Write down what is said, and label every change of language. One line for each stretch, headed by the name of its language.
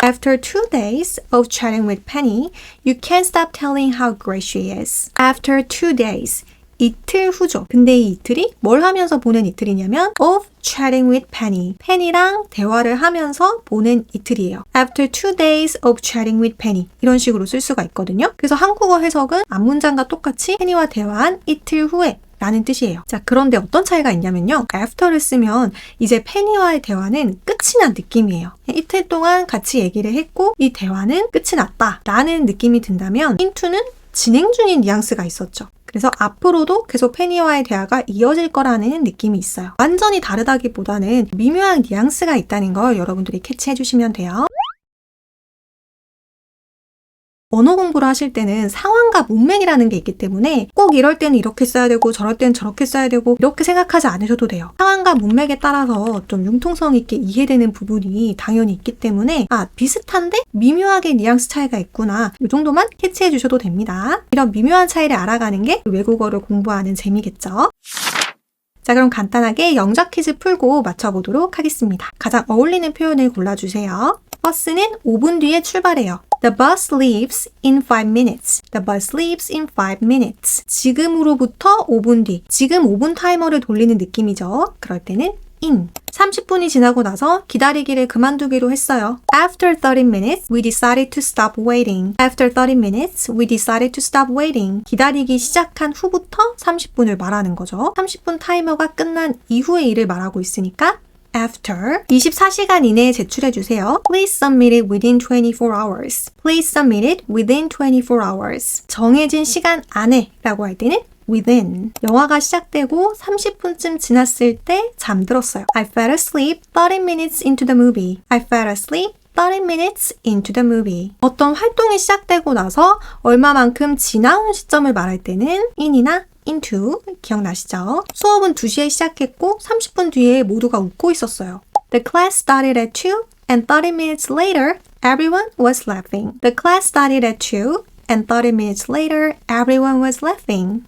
English: After 2 days of chatting with Penny, you can't stop telling how great she is. After 2 days.
Korean: 이틀 후죠. 근데 이 이틀이 뭘 하면서 보낸 이틀이냐면
English: of chatting with Penny.
Korean: 펜이랑 대화를 하면서 보낸 이틀이에요.
English: After 2 days of chatting with Penny.
Korean: 이런 식으로 쓸 수가 있거든요. 그래서 한국어 해석은 앞문장과 똑같이 펜이와 대화한 이틀 후에 라는 뜻이에요. 자, 그런데 어떤 차이가 있냐면요. after를 쓰면 이제 펜이와의 대화는 끝이 난 느낌이에요. 이틀 동안 같이 얘기를 했고 이 대화는 끝이 났다 라는 느낌이 든다면 into는 진행 중인 뉘앙스가 있었죠. 그래서 앞으로도 계속 페니와의 대화가 이어질 거라는 느낌이 있어요. 완전히 다르다기보다는 미묘한 뉘앙스가 있다는 걸 여러분들이 캐치해 주시면 돼요. 언어 공부를 하실 때는 상황과 문맥이라는 게 있기 때문에 꼭 이럴 때는 이렇게 써야 되고 저럴 때는 저렇게 써야 되고 이렇게 생각하지 않으셔도 돼요. 상황과 문맥에 따라서 좀 융통성 있게 이해되는 부분이 당연히 있기 때문에 비슷한데 미묘하게 뉘앙스 차이가 있구나. 이 정도만 캐치해 주셔도 됩니다. 이런 미묘한 차이를 알아가는 게 외국어를 공부하는 재미겠죠. 자, 그럼 간단하게 영작 퀴즈 풀고 맞춰보도록 하겠습니다. 가장 어울리는 표현을 골라주세요. 버스는 5분 뒤에 출발해요.
English: The bus leaves in 5 minutes. The bus leaves in 5 minutes.
Korean: 지금으로부터 5분 뒤. 지금 5분 타이머를 돌리는 느낌이죠. 그럴 때는 in. 30분이 지나고 나서 기다리기를 그만두기로 했어요.
English: After 30 minutes, we decided to stop waiting. After 30 minutes, we decided to stop waiting.
Korean: 기다리기 시작한 후부터 30분을 말하는 거죠. 30분 타이머가 끝난 이후의 일을 말하고 있으니까 after 24시간 이내에 제출해 주세요.
English: Please submit it within 24 hours. Please submit it within 24 hours.
Korean: 정해진 시간 안에 라고 할 때는 within. 영화가 시작되고 30분쯤 지났을 때 잠들었어요.
English: I fell asleep 30 minutes into the movie. I fell asleep 30 minutes into the movie.
Korean: 어떤 활동이 시작되고 나서 얼마만큼 지나온 시점을 말할 때는 in이나 into 기억나시죠? 수업은 2시에 시작했고 30분 뒤에 모두가 웃고 있었어요.
English: The class started at 2 and 30 minutes later everyone was laughing. The class started at 2 and 30 minutes later everyone was laughing.